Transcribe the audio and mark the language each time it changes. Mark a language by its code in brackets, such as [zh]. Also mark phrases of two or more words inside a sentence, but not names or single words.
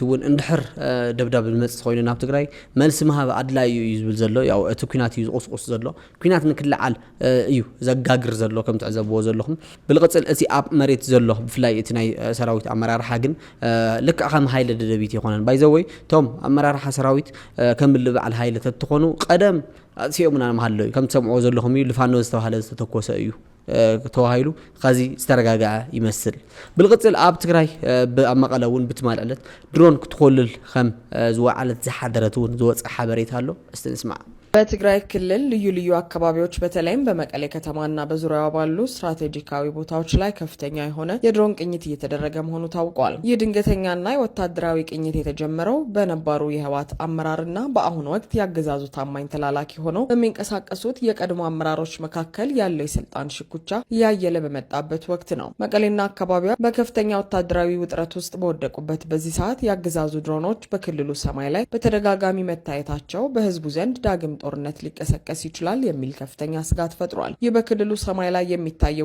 [ti] እውን እንድሕር ደብዳብ ዝመፅእ ኮይኑ ናብ ትግራይ መልሲ ምሃብ ኣድላይ እዩ ዝብል ዘሎ ያው እቲ ኩናት እዩ ዝቁስቁስ ዘሎ ኩናት ንክልዓል እዩ ዘጋግር ዘሎ ከም ትዕዘብዎ ዘለኹም ብልቅፅል እቲ ኣብ መሬት ዘሎ ብፍላይ እቲ ናይ ሰራዊት ኣመራርሓ ግን ልክዕ ከም ሓይለ ደደቢት ይኾነን ባይዘወይ ቶም ኣመራርሓ ሰራዊት ከም ልበዓል ሓይለ ተትኾኑ ቀደም ሲኦምና መሃሎ ከም ትሰምዕዎ ዘለኹም እዩ ልፋኖ ዝተባሃለ ዝተተኮሰ እዩ ተዋሂሉ ከዚ ዝተረጋግዐ ይመስል ብልቅፅል ኣብ ትግራይ ኣብ መቐለ እውን ብትማልዕለት ድሮን ክትኮልል ከም ዝወዓለት ዝሓደረት እውን ዝወፅእ ሓበሬታ ኣሎ እስቲ ንስማዕ [am] በትግራይ ክልል ልዩ ልዩ አካባቢዎች በተለይም በመቀሌ ከተማና በዙሪያዋ ባሉ ስትራቴጂካዊ ቦታዎች ላይ ከፍተኛ የሆነ የድሮን ቅኝት እየተደረገ መሆኑ ታውቋል። ይህ ድንገተኛና የወታደራዊ ቅኝት የተጀመረው በነባሩ የህወሓት አመራርና በአሁኑ ወቅት ያገዛዙ ታማኝ ተላላኪ ሆነው በሚንቀሳቀሱት የቀድሞ አመራሮች መካከል ያለው የስልጣን ሽኩቻ እያየለ በመጣበት ወቅት ነው። መቀሌና አካባቢዋ በከፍተኛ ወታደራዊ ውጥረት ውስጥ በወደቁበት በዚህ ሰዓት ያገዛዙ ድሮኖች በክልሉ ሰማይ ላይ በተደጋጋሚ መታየታቸው በህዝቡ ዘንድ ዳግም ጦርነት ሊቀሰቀስ ይችላል የሚል ከፍተኛ ስጋት ፈጥሯል። ይህ በክልሉ ሰማይ ላይ የሚታየው